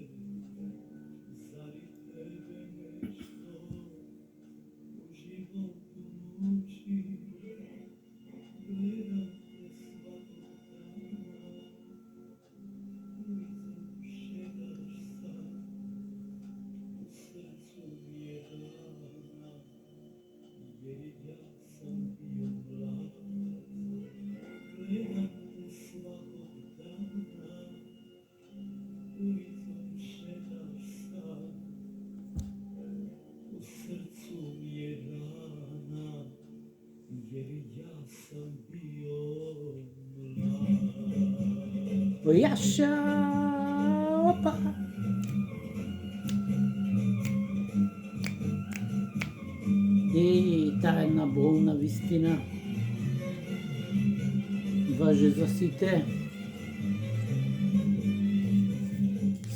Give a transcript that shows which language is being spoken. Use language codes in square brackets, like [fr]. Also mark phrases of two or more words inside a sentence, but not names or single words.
[sr] Зали тебе нешто у животу мучи? Гледам те сваког дана, улицом шеташ сам, у срцу ми е рана, jer ja sam bio mlad. Gledam te svakog dana, ulicom šetaš sam, u srcu mi je rana, jer ja sam bio mlad. Јаша, опа! [mk] Таа една болна вистина важи за сите.